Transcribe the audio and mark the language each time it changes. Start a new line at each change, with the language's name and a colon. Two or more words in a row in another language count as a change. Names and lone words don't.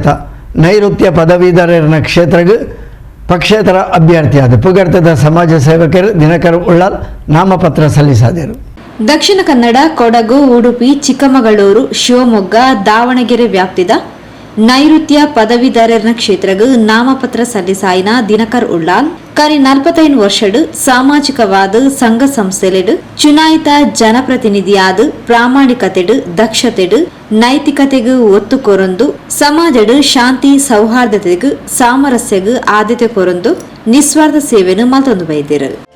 Kannada: ನೈಋತ್ಯ ಪದವೀಧರರ ಕ್ಷೇತ್ರಕ್ಕೆ ಪಕ್ಷೇತರ ಅಭ್ಯರ್ಥಿಯಾದ ಪುಗರ್ತದ ಸಮಾಜ ಸೇವಕರು ದಿನಕರ್ ಉಳ್ಳಾಲ್ ನಾಮಪತ್ರ ಸಲ್ಲಿಸಿದರು.
Tulu: ದಕ್ಷಿಣ ಕನ್ನಡ, ಕೊಡಗು, ಉಡುಪಿ, ಚಿಕ್ಕಮಗಳೂರು, ಶಿವಮೊಗ್ಗ, ದಾವಣಗೆರೆ ವ್ಯಾಪ್ತಿದ ನೈಋತ್ಯ ಪದವೀಧರರ ಕ್ಷೇತ್ರಗೂ ನಾಮಪತ್ರ ಸಲ್ಲಿಸಾಯಿನ ದಿನಕರ್ ಉಳ್ಳಾಲ್ ಕರಿ 45 ವರ್ಷಡು ಸಾಮಾಜಿಕವಾದ ಸಂಘ ಸಂಸ್ಥೆಲೆಡು ಚುನಾಯಿತ ಜನಪ್ರತಿನಿಧಿಯಾದ ಪ್ರಾಮಾಣಿಕತೆಡು ದಕ್ಷತೆಡು ನೈತಿಕತೆಗೂ ಒತ್ತು ಕೊರೊಂದು ಸಮಾಜಡು ಶಾಂತಿ ಸೌಹಾರ್ದತೆಗೂ ಸಾಮರಸ್ಯಗೂ ಆದ್ಯತೆ ಕೊರೊಂದು ನಿಸ್ವಾರ್ಥ ಸೇವೆಯನ್ನು ಮತ್ತೊಂದು ಬೈದಿರು.